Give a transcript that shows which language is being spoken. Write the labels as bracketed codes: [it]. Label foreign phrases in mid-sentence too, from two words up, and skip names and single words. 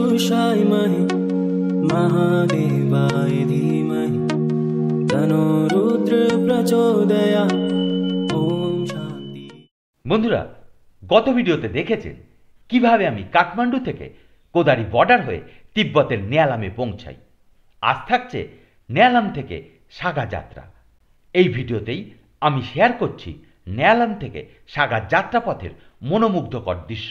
[sa] शायमहि महादेवाय धीमहि तन्नो रुद्र प्रचोदयात् ओम शांति। [bn] বন্ধুরা, গত ভিডিওতে দেখেছেন কিভাবে আমি কাঠমান্ডু থেকে কোদারি বর্ডার হয়ে তিব্বতের নেয়ালামে পৌঁছাই। আজ থাকছে নেয়ালাম থেকে সাগা যাত্রা। এই ভিডিওতেই আমি শেয়ার করছি নেয়ালাম থেকে সাগা যাত্রাপথের মনোমুগ্ধকর দৃশ্য।